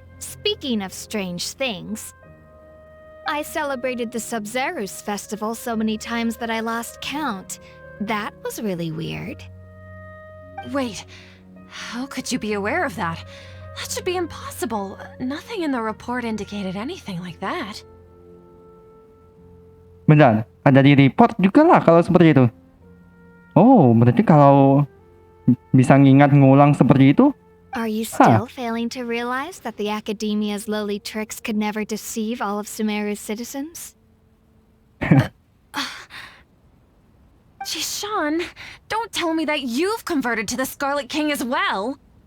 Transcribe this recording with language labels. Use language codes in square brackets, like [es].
[en] Speaking of strange things, I celebrated the Sub-Zerus festival so many times that I lost count. That was really weird. Wait, how could you be aware of that? That should be impossible. Nothing in the report indicated anything like that. [id] Benar, ada di report juga lah kalau seperti itu. Oh, berarti kalau bisa ngingat ngulang seperti itu, [en] Are you still failing to realize that the Academia's lowly tricks could never deceive all of Sumeru's citizens? Jishan, don't tell me that you've converted to the Scarlet King as well.